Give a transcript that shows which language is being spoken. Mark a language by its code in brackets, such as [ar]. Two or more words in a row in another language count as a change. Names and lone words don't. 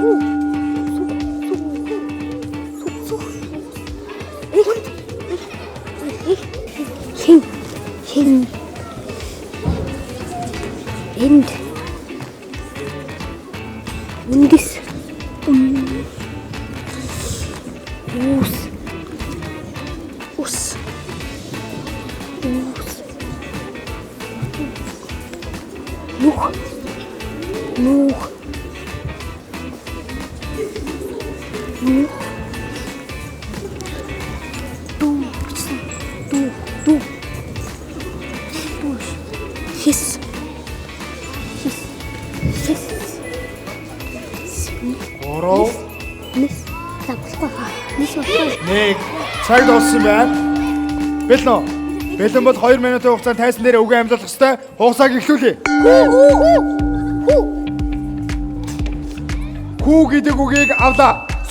[mn] Хин. Энд. Үндэс. Ус. Ус. Ус. Нух. Нух. Нух. Ду. Хис. Хис. Хис. Ороо. Нис. Тавхаа. Нис багтаа. Нэг цаг дууссан байна. Бэлэн үү? Бэлэн бол 2 минутын хугацаанд тайзан дээр үгээ амлуулах ёстой. Хугацааг эхлүүлье. Хүү гэдэг үгийг авлаа.